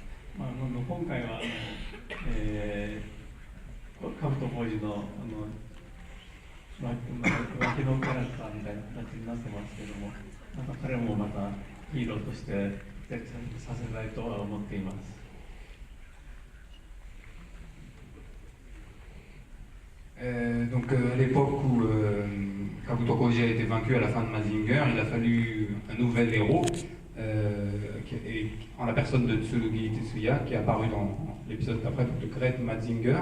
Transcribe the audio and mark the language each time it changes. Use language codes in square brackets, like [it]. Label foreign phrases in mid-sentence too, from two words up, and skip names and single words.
[ja] 今回はカブト浩二の脇のキャラクターみたいな形になってますけども、彼もまたヒーローとして活躍させたいとは思っています。 [fr] Donc à l'époque où Kabuto Koji a été vaincu à la fin de Mazinger, il a fallu un nouvel héros, en la personne de Tsurugi Tetsuya, qui est apparu dans l'épisode d'après de Great Mazinger.